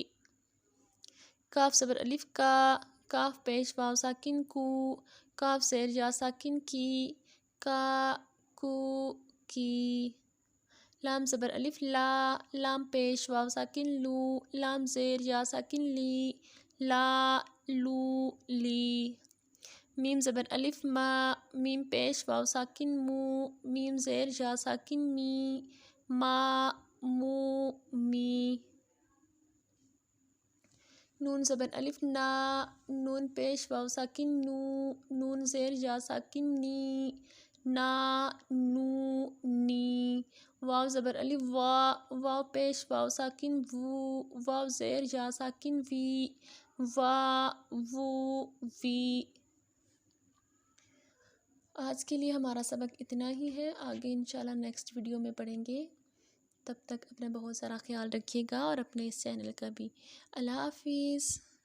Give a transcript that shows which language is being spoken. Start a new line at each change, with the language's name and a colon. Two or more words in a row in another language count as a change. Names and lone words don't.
Urdu: کاف زبر الف کا، کاف پیش واو ساکن کو، کاف زیر یا ساکن کی، کا کو کی. لام زبر الف لا، لام پیش واو ساکن لو، لام زیر یا ساکن لی، لا لو لی. میم زبر الف ما، میم پیش واو ساکن مو، میم زیر یا ساکن می، ما مو می. نون زبر الف نا، نون پیش واو ساکن نو، نون زیر یا ساکن نی، نا نو نی. واو زبر الف وا، واو پیش واو ساکن وو، واو زیر یا ساکن وی، وا وو وی. آج کے لیے ہمارا سبق اتنا ہی ہے، آگے
Arabic: انشاءاللہ
English: next video
Urdu: میں پڑھیں گے. تب تک اپنا بہت سارا خیال رکھیے گا اور اپنے اس چینل کا بھی. اللہ حافظ.